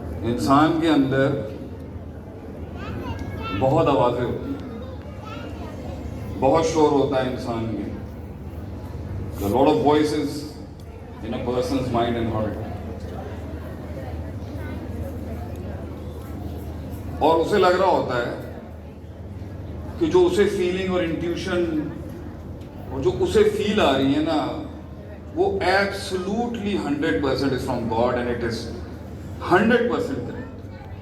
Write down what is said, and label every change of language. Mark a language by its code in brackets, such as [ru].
[ur] انسان کے اندر بہت آوازیں ہوتی ہیں, بہت شور ہوتا ہے انسان میں. [en] A lot of voices in a person's mind and heart. [ur] اور اسے لگ رہا ہوتا ہے کہ جو اسے فیلنگ اور انٹیوشن اور جو اسے فیل آ رہی ہے نا, وہ absolutely 100% [en] is from God and it is 100% correct.